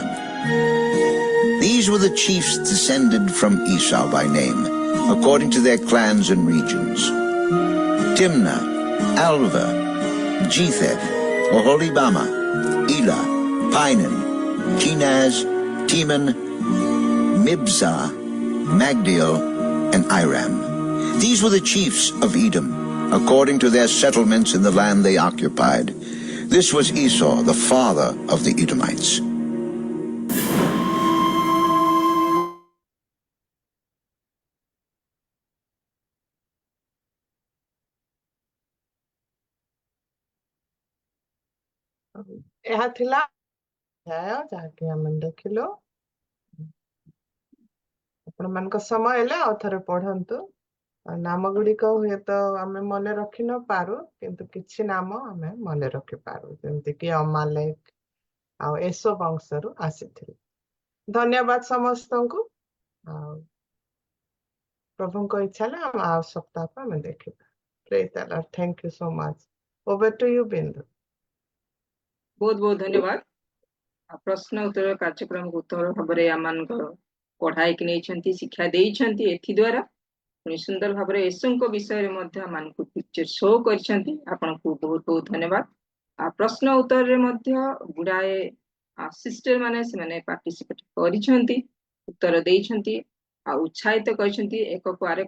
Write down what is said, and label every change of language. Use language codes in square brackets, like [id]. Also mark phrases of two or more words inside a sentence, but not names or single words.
[en] These were the chiefs descended from Esau by name, according to their clans and regions: Timnah, Alva, Jetheth, Oholibama, Elah, Pinan, Kenaz, Teman, Mibzah, Magdiel, and Iram. These were the chiefs of Edom, according to their settlements in the land they occupied. This was Esau, the father of the Edomites. [or] ଏହା ଥିଲା ଅଧ୍ୟାୟ ଯାହାକି ଆମେ ଦେଖିଲୁ। ଆପଣମାନଙ୍କ ସମୟ ହେଲେ ଆଉ ଥରେ ପଢନ୍ତୁ। ନାମ ଗୁଡିକ ହୁଏତ ଆମେ ମନେ ରଖି ନ ପାରୁ, କିନ୍ତୁ କିଛି ନାମ ଆମେ ମନେ ରଖିପାରୁ, ଯେମିତିକି ଅମାଲେକ ଆଉ ଏସୋ ବଂଶରୁ ଆସିଥିଲେ। ଧନ୍ୟବାଦ ସମସ୍ତଙ୍କୁ। ଆଉ ପ୍ରଭୁଙ୍କ ଇଚ୍ଛା ହେଲେ ଆମେ ଆଉ ସପ୍ତାହକୁ ଆମେ ଦେଖିବା। [en] Praise the Lord. Thank you so much. Over to you, Bindu. [or] ବହୁତ ବହୁତ ଧନ୍ୟବାଦ। ପ୍ରଶ୍ନ ଉତ୍ତର କାର୍ଯ୍ୟକ୍ରମକୁ ଉତ୍ତର ଭାବରେ ଆମମାନଙ୍କର ପଢାଇକି ନେଇଛନ୍ତି, ଶିକ୍ଷା ଦେଇଛନ୍ତି। ଏଥି ଦ୍ୱାରା ପୁଣି ସୁନ୍ଦର ଭାବରେ ଏସୋଙ୍କ ବିଷୟରେ ମଧ୍ୟ ଆମମାନଙ୍କୁ [en] picture show [or] କରିଛନ୍ତି। ଆପଣଙ୍କୁ ବହୁତ ବହୁତ ଧନ୍ୟବାଦ। ପ୍ରଶ୍ନ ଉତ୍ତରରେ ମଧ୍ୟ ଗୁଡାଏ ସିଷ୍ଟର ମାନେ ସେମାନେ ପାର୍ଟିସିପେଟ କରିଛନ୍ତି, ଉତ୍ତର ଦେଇଛନ୍ତି ଆଉ ଉତ୍ସାହିତ କରିଛନ୍ତି ଏକକୁ ଆରେକ।